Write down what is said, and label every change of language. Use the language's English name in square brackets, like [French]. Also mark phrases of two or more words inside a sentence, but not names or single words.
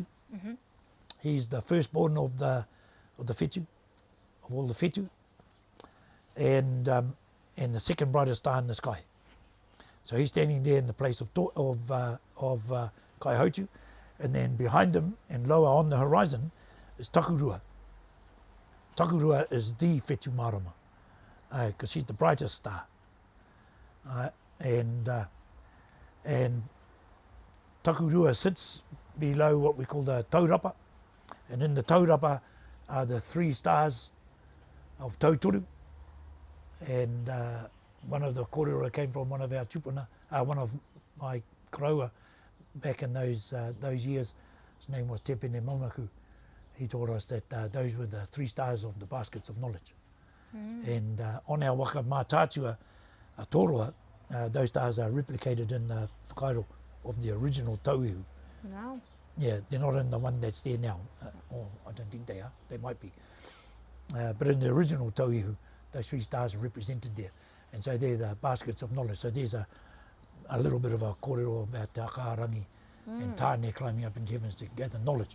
[English] He's the firstborn of the whetū, of all the whetū, and the second brightest star in the sky. So he's standing there in the place of kaihautu, and then behind him and lower on the horizon is takurua. Takurua is the [Māori] whetū marama, [English] because he's the brightest star. And takurua sits below what we call the taurapa, and in the taurapa are the 3 stars of Tautoru, and one of the kōrero came from one of our tūpuna, one of my karaua back in those years. His name was Te Moana-nui-a-Kiwa. He told us that those were the 3 stars of the baskets of knowledge. And on our [Māori] waka mātātua toroa, [English] those stars are replicated in the whakairo of the original tauihu. No. Yeah, they're not in the one that's there now. Or I don't think they are. They might be. But in the original tauihu, those 3 stars are represented there. And so they're the baskets of knowledge. So there's a little bit of a kōrero about te akarangi and tāne climbing up into heavens to gather knowledge.